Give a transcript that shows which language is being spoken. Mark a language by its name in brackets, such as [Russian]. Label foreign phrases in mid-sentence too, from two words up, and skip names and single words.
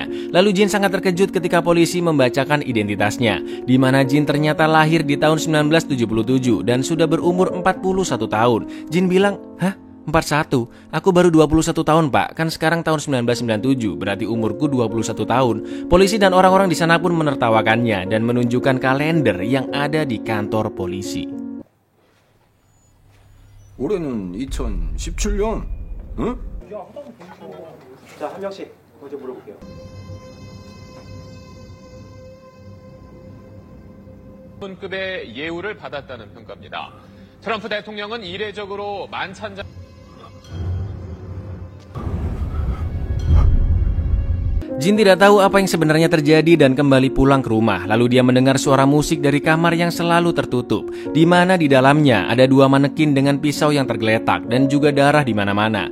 [Indonesian] Lalu Jin sangat terkejut ketika polisi membacakan identitasnya, di mana Jin ternyata lahir di tahun 1977 dan sudah berumur 41 tahun. Jin bilang, "Hah? 41? Aku baru 21 tahun, Pak. Kan sekarang tahun 1997, berarti umurku 21 tahun. Polisi dan orang-orang di sana pun menertawakannya dan menunjukkan kalender yang ada di kantor polisi. [Korean] 올해는 2017년. 응? 자, 한 명씩 먼저 물어볼게요. 급의 예우를 받았다는 평가입니다. 트럼프 대통령은 이례적으로 만찬장 [Indonesian] Jin tidak tahu apa yang sebenarnya terjadi dan kembali pulang ke rumah. Lalu dia mendengar suara musik dari kamar yang selalu tertutup, di mana di dalamnya ada dua manekin dengan pisau yang tergeletak dan juga darah di mana-mana.